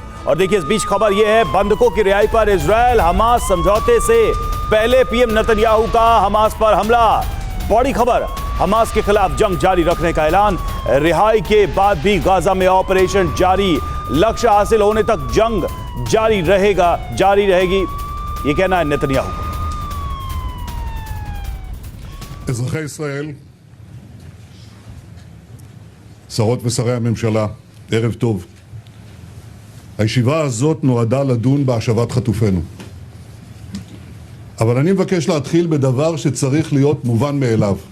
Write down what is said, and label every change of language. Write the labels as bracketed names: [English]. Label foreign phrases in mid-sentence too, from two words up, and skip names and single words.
[Hindi] और देखिए इस बीच खबर यह है बंधकों की रिहाई पर इजरायल हमास समझौते से पहले पीएम नेतन्याहू का हमास पर हमला। बड़ी खबर, हमास के खिलाफ जंग जारी रखने का ऐलान। रिहाई के बाद भी गाजा में ऑपरेशन जारी, लक्ष्य हासिल होने तक जंग जारी रहेगी, ये कहना है नेतन्याहू का। [Hebrew] אזרחי ישראל, שרות ושרי הממשלה, ערב טוב. הישיבה הזאת נועדה לדון בהשבת חטופינו. אבל אני מבקש להתחיל בדבר שצריך להיות מובן מאליו.